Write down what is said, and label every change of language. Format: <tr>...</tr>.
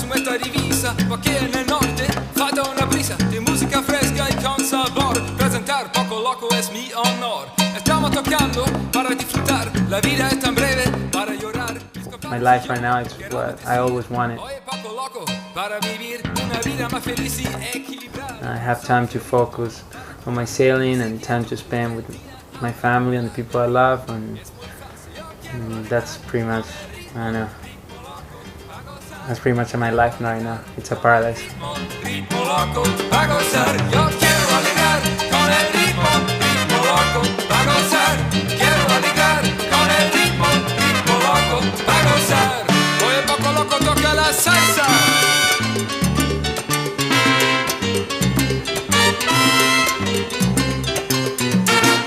<es>Aquí en el norte falta una brisa de música fresca y con sabor. Presentar Poco Loco es mi honor. Estamos tocando para disfrutar. La vida es tan breve para llorar.</es> <en>My life right now is what I always wanted. I have time to focus on my sailing and time to spend with my family and the people I love, and that's pretty much, I don't know. That's pretty much my life right now. It's a paradise.</en> <es>Ritmo loco, pa' gozar, yo quiero alegrar con el ritmo. Ritmo loco, pa' gozar, quiero alegrar con el ritmo. Ritmo loco, pa' gozar. Hoy el Poco Loco toca la salsa.</es>